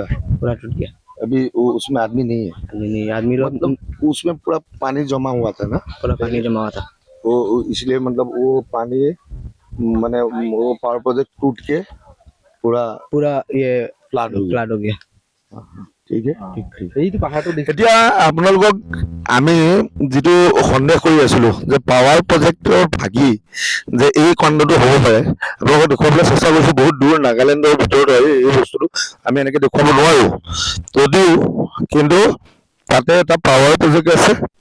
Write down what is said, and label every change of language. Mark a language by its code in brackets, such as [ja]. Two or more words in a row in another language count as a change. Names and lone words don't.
[hi] पूरा टूट गया। अभी वो उसमें आदमी नहीं है? नहीं, आदमी लोग मतलब उसमें पूरा पानी जमा हुआ था ना, पूरा पानी जमा हुआ था। वो इसलिए मतलब वो पानी माने वो पावर प्रोजेक्ट टूट के पूरा ये फ्लाड हो गया। [as] ঠিক এইটো পাহাৰটো দেখি এতিয়া আপোনালোকক আমি যিটো সন্দেহ কৰি আছিলো যে পাৱাৰ প্ৰজেক্টৰ ভাগি যে এই খণ্ডটো হ'ব পাৰে, আপোনালোকক দেখুৱাবলৈ চেষ্টা কৰিছো। বহুত দূৰ নাগালেণ্ডৰ ভিতৰত হয় এই বস্তুটো, আমি এনেকে দেখুৱাব নোৱাৰো যদিও, কিন্তু তাতে এটা পাৱাৰ প্ৰজেক্ট আছে।